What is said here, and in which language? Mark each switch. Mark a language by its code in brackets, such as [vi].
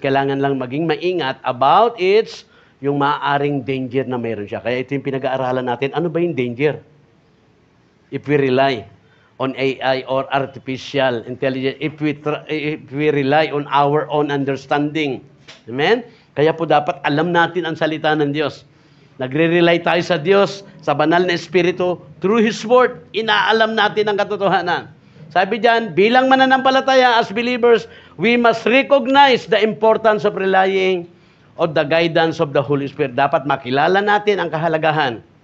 [tl] Kailangan lang maging maingat about yung maaaring danger na meron siya. Kaya ito yung pinag-aaralan natin. Ano ba yung danger? [en] If we rely on AI or artificial intelligence, if we rely on our own understanding. Amen? [tl] Kaya po dapat alam natin ang salita ng Diyos. Nagre-rely tayo sa Diyos, sa banal na Espiritu, [en] through His Word, [tl] inaalam natin ang katotohanan. Sabi diyan, bilang mananampalataya [en] as believers, we must recognize the importance of relying on the guidance of the Holy Spirit. [tl] Dapat makilala natin ang kahalagahan.